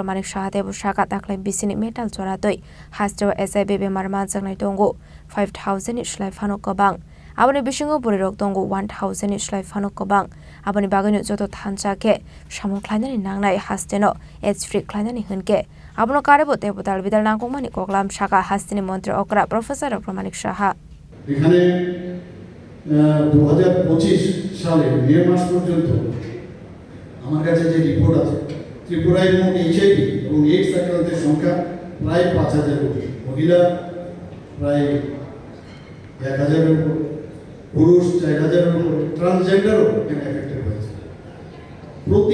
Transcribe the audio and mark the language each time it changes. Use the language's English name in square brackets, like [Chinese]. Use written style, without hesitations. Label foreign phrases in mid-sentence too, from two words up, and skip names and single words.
[Kok Borok] Manik Saha debu shaka taklai bisini metal joratoi hasjo HIV bemar manjangnai tongo 5000 slai fano kobang aboni bisingo burirok tongo 1000 slai fano kobang aboni bagino joto thancha ke samung khlainani nangnai hasteno [English] AIDS free [Kok Borok] khlainani hunke abno karibo debu dal bidal nangkongmani koklam shaka hastini montre okra Professor Dr. Manik Saha [Bangla] এখানে 2025 সালে মে মাস পর্যন্ত আমার কাছে যে রিপোর্ট আছে ত্রিপুরায় মোট এইচআইভি এবং এইডস আক্রান্তের সংখ্যা প্রায় 5000 কোটি মহিলা প্রায় 1000 এর উপর পুরুষ 4000 এর উপর ট্রান্সজেন্ডারও এখানে এফেক্টেড হয়েছে প্রতি